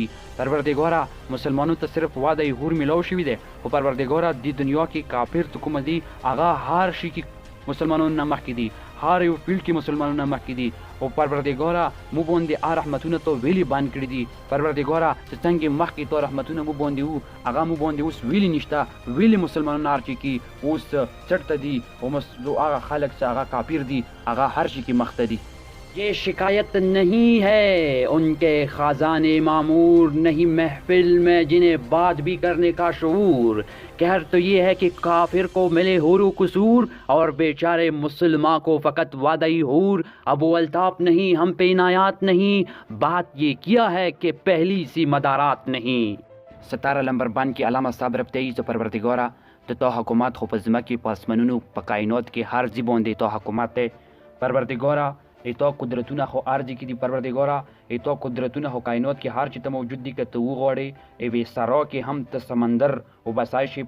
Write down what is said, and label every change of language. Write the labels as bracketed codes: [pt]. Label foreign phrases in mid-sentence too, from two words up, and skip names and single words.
[ps] پروردګاره مسلمانانو ته صرف وعده هور میلاو شوي دی، خو پروردګاره دی دنیا کې کافر چې کومه دي هغه هر شي کې مسلمانانو نه مخکې دي، هر یو فیلډ کې مسلمانانو نه مخکې دي. او پروردګاره مو باندې رحمتونه تو ویلي بند کړي دي. پروردګاره چې څنګه مخکې تو رحمتونه مو باندې وو، هغه مو باندې اوس ویلي نشته، ویلي مسلمانانو هر شي کې اوس چټ دي، او هغه خلک چې هغه کافر دي هغه ہر شي کې مخته دي. [ur] یہ شکایت نہیں ہے ان کے خزانے معمور، نہیں محفل میں جنہیں بات بھی کرنے کا شعور، کہر تو یہ ہے کہ کافر کو ملے حور و قصور، اور بیچارے مسلمان کو فقط وعدہ حور. اب وہ الطاف نہیں، ہم پہ عنایات نہیں، بات یہ کیا ہے کہ پہلی سی مدارات نہیں. [ps] 17 نمبر باندې علامه صاحب رب ته یې چې پروردګاره د تو حکومت خو په ځمکې په اسمانونو په کائنات کې هر ځای باندې تو حکومت دی. پروردګاره ایتو قدرتونه خو ارضی کې دي، پروردګاره ایتو قدرتونه خو کائنات کې هر چی ته موجود دي، که ته وغواړې ایوې سرا کې هم ته سمندر وباسای شي.